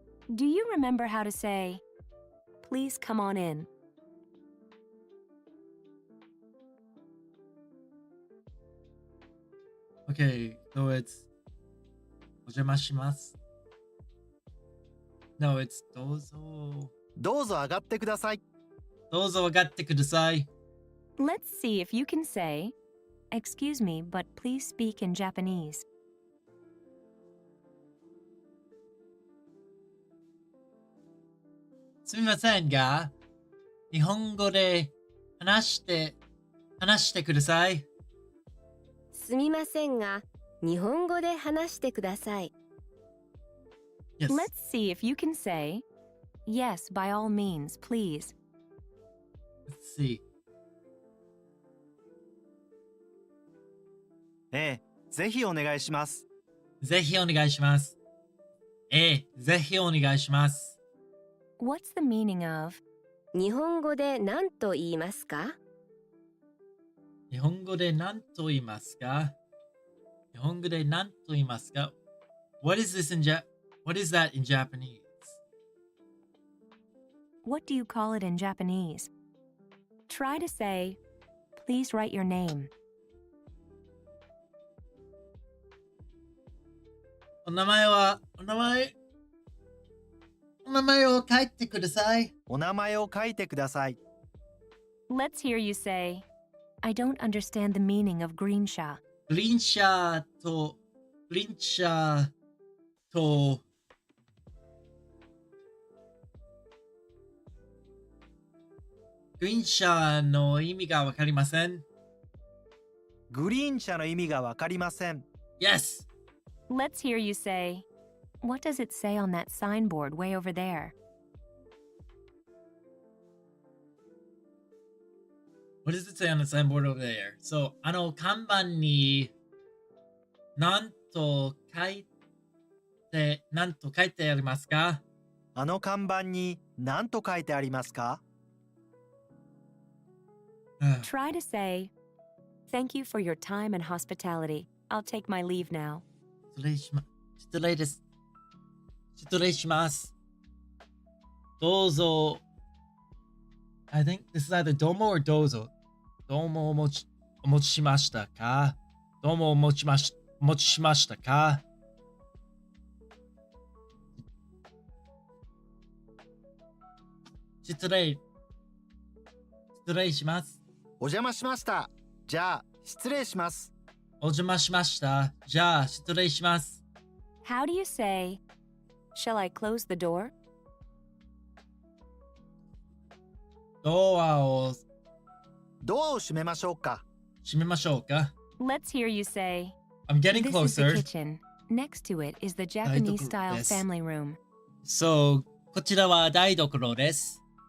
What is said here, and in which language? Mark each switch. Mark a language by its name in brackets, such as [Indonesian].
[English] Do you remember how to say, please come on in? Okay, so it's お邪魔します。 No, it's どうぞ。 [Japanese] どうぞ上がってください。どうぞ上がってください。 [English] Let's see if you can say, excuse me, but please speak in Japanese. [Japanese] すみませんが、日本語で話してください。すみませんが、日本語で話してください。 [English] Yes. Let's see if you can say, yes, by all means, please. Let's see. [Japanese] ぜひお願いします。ぜひお願いします。ぜひお願いします。 [English] What's the meaning of, [Japanese] 日本語で何と言いますか？日本語で何と言いますか？日本語で何と言いますか？ [English] What is that in Japanese? what do you call it in Japanese? Try to say, please write your name. [Japanese] お名前を書いてください。お名前を書いてください。 [English] Let's hear you say, I don't understand the meaning of green sha. [Japanese] グリーン車とグリーン車の意味がわかりません。グリーン車の意味がわかりません。 [English] Yes! Let's hear you say, what does it say on that signboard way over there? What does it say on the signboard over there? So, [Japanese] 看板に何と書いてありますか？あの看板に何と書いてありますか？ [English] Try to say, thank you for your time and hospitality. I'll take my leave now. [Japanese] 失礼です。失礼します。どうぞ。 [English] I think this is either [Japanese] どうも [English] or [Japanese] どうぞ。どうもお持ちしましたか？どうもお持ちしましたか？失礼します。お邪魔しました。じゃあ、失礼します。お邪魔しました。じゃあ、失礼します。 [English] How do you say, shall I close the door? [Japanese] ドアを閉めましょうか。閉めましょうか。 [English] Let's hear you say, I'm getting this is the closer. kitchen. Next to it is the Japanese-style [Japanese] です。 [English] family room. So, [Japanese] こちらは台所です。